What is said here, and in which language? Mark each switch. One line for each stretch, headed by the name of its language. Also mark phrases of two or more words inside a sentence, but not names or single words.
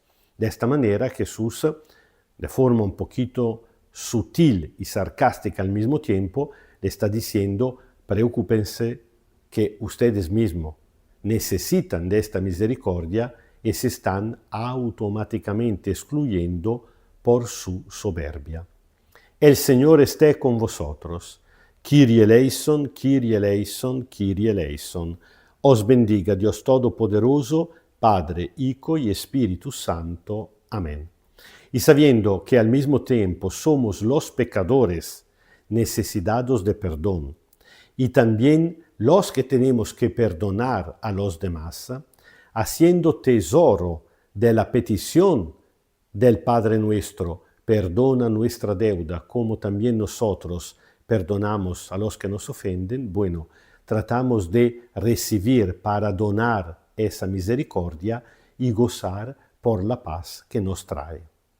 Spanish: De esta manera Jesús, de forma un poquito sutil y sarcástica al mismo tiempo, le está diciendo, preocúpense que ustedes mismos necesitan de esta misericordia y se están automáticamente excluyendo por su soberbia. El Señor esté con vosotros.
Greek: Kyrie eleison, Kyrie eleison, Kyrie eleison.
Spanish: Os bendiga Dios Todopoderoso, Padre, Hijo y Espíritu Santo. Amén. Y sabiendo que al mismo tiempo somos los pecadores necesitados de perdón, y también los que tenemos que perdonar a los demás, haciendo tesoro de la petición del Padre nuestro, perdona nuestra deuda como también nosotros perdonamos a los que nos ofenden, bueno, tratamos de recibir para donar esa misericordia y gozar por la paz que nos trae.